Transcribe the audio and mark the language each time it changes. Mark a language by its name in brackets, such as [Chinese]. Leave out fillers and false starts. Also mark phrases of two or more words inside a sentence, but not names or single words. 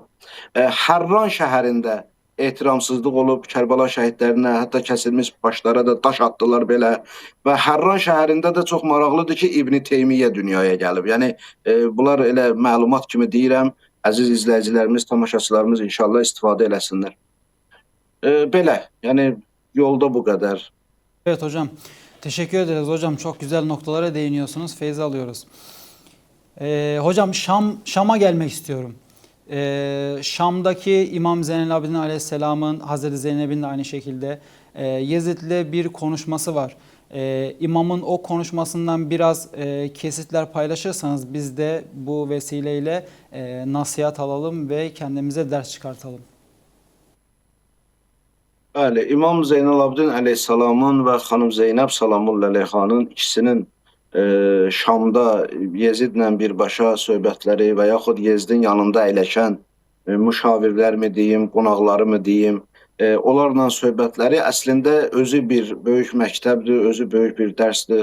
[Azerbaijani] Hərran şəhərində ehtiramsızlıq olub, Kərbəla şəhidlərinə, hətta kəsilmiş başlara da daş atdılar belə. Və Hərran şəhərində də çox maraqlıdır ki, İbn Teymiyyə dünyaya gəlib. Yəni bunlar elə məlumat kimi deyirəm, əziz izləyicilərimiz, tamaşaçılarımız inşallah istifadə eləsinlər. Belə, yəni yolda bu qədər. [Turkish] Evet hocam, teşekkür ederiz hocam. Çok güzel noktalara değiniyorsunuz. Feyiz alıyoruz. Hocam Şam'a gelmek istiyorum. Şam'daki İmam Zeynel Abidin Aleyhisselam'ın, Hazreti Zeynep'in de aynı şekilde Yezid'le bir konuşması var. İmamın o konuşmasından biraz kesitler paylaşırsanız biz de bu vesileyle nasihat alalım ve kendimize ders çıkartalım. [Azerbaijani] Bəli, İmam Zeynal Abidin Əleyhisselamın və xanım Zeynəb [Arabic] Salamullah Əleyhanın [Azerbaijani] ikisinin Şamda Yezidlə birbaşa söhbətləri və yaxud Yezidin yanında əyləşən müşavirlərmi deyim, qonaqlarımı deyim, onlarla söhbətləri əslində özü bir böyük məktəbdir, özü böyük bir dərsdir.